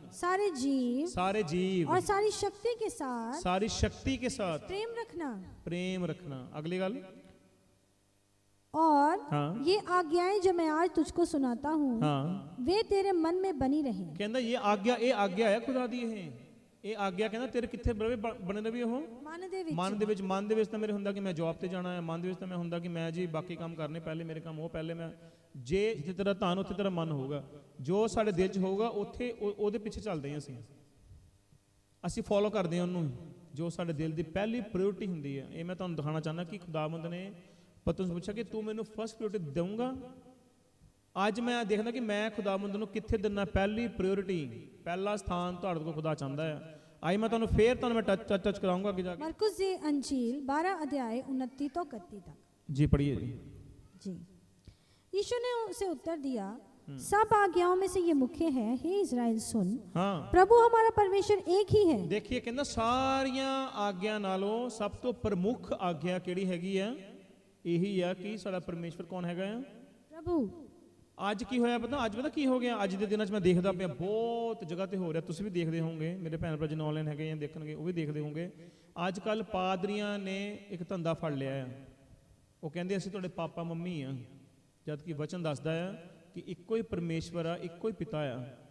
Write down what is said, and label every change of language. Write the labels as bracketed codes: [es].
[hi] सारे जीव और सारी शक्ति के साथ प्रेम रखना। [pa] अगली गल और हाँ। [hi] ये आज्ञाएं जो मैं आज तुझको सुनाता हूँ हाँ। वे तेरे मन में बनी रहे। [pa] कहना ये आज्ञा है खुदा दी है। ਇਹ ਆਗਿਆ ਕਹਿੰਦਾ ਤੇਰੇ ਕਿੱਥੇ ਬਣੇ ਰਵੀ ਉਹ ਮਨ ਦੇ ਵਿੱਚ ਤਾਂ ਮੇਰੇ ਹੁੰਦਾ ਕਿ ਮੈਂ ਜੌਬ ਤੇ ਜਾਣਾ ਹੈ, ਮਨ ਦੇ ਵਿੱਚ ਤਾਂ ਮੈਂ ਹੁੰਦਾ ਕਿ ਮੈਂ ਜੀ ਬਾਕੀ ਕੰਮ ਕਰਨੇ ਪਹਿਲੇ, ਮੇਰੇ ਕੰਮ ਉਹ ਪਹਿਲੇ। ਮੈਂ ਜੇ ਜਿੱਥੇ ਤੇਰਾ ਧਨ ਉੱਥੇ ਤੇਰਾ ਮਨ ਹੋਊਗਾ, ਜੋ ਸਾਡੇ ਦਿਲ 'ਚ ਹੋਊਗਾ ਉੱਥੇ ਉਹਦੇ ਪਿੱਛੇ ਚੱਲਦੇ ਹਾਂ ਅਸੀਂ ਫੋਲੋ ਕਰਦੇ ਹਾਂ ਉਹਨੂੰ, ਜੋ ਸਾਡੇ ਦਿਲ ਦੀ ਪਹਿਲੀ ਪ੍ਰਾਇੋਰਟੀ ਹੁੰਦੀ ਹੈ। ਇਹ ਮੈਂ ਤੁਹਾਨੂੰ ਦਿਖਾਉਣਾ ਚਾਹੁੰਦਾ ਕਿ ਖੁਦਾਵੰਦ ਨੇ ਪਤਰਸ ਨੂੰ ਪੁੱਛਿਆ ਕਿ ਤੂੰ ਮੈਨੂੰ ਫਸਟ ਪ੍ਰਾਇੋਰਟੀ ਦੇਊਂਗਾ। ਅੱਜ ਮੈਂ ਦੇਖਦਾ ਕਿ ਮੈਂ ਖੁਦਾਵੰਦ ਨੂੰ ਕਿੱਥੇ ਦਿੰਦਾ ਪਹਿਲੀ ਪ੍ਰਾਇੋਰਟੀ, ਪਹਿਲਾ ਸਥਾਨ ਤੁਹਾਡੇ ਕੋਲ ਖੁਦਾ ਚਾਹੁੰਦਾ ਹੈ। ਆਈ ਮੈਂ ਤੁਹਾਨੂੰ ਫੇਰ ਮੈਂ ਟੱਚ ਕਰਾਉਂਗਾ ਅੱਗੇ ਜਾ ਕੇ। [hi] मरकुस जी अंजील 12 अध्याय 29 तो 31 तक जी पढ़िए जी। यीशु ने उसे उत्तर दिया, सब आज्ञाओं में से ये मुख्य है, हे इज़राइल सुन, हाँ। प्रभु हमारा परमेश्वर एक ही है। [pa] देखिए कहना सारियां आज्ञा नालों सब तो प्रमुख आज्ञा केड़ी हैगी है? यही है कि साडा परमेश्वर कौन हैगा? प्रभु। ਅੱਜ ਕੀ ਹੋਇਆ ਪਤਾ? ਅੱਜ ਪਤਾ ਕੀ ਹੋ ਗਿਆ? ਅੱਜ ਦੇ ਦਿਨਾਂ 'ਚ ਮੈਂ ਦੇਖਦਾ ਪਿਆ ਬਹੁਤ ਜਗ੍ਹਾ ਤੇ ਹੋ ਰਿਹਾ, ਤੁਸੀਂ ਵੀ ਦੇਖਦੇ ਹੋਵੋਗੇ, ਮੇਰੇ ਭੈਣ ਭਰਾ ਜਿਹਨੇ ਆਨਲਾਈਨ ਹੈਗੇ ਜਾਂ ਦੇਖਣਗੇ ਉਹ ਵੀ ਦੇਖਦੇ ਹੋਵੋਗੇ। ਅੱਜ ਕੱਲ ਪਾਦਰੀਆਂ ਨੇ ਇੱਕ ਧੰਦਾ ਫੜ ਲਿਆ ਆ। ਉਹ ਕਹਿੰਦੇ ਅਸੀਂ ਤੁਹਾਡੇ ਪਾਪਾ ਮੰਮੀ ਆ, ਜਦ ਕਿ ਵਚਨ ਦੱਸਦਾ ਆ ਕਿ ਇੱਕੋ ਹੀ ਪਰਮੇਸ਼ਵਰ ਆ, ਇੱਕੋ ਹੀ ਪਿਤਾ ਆ।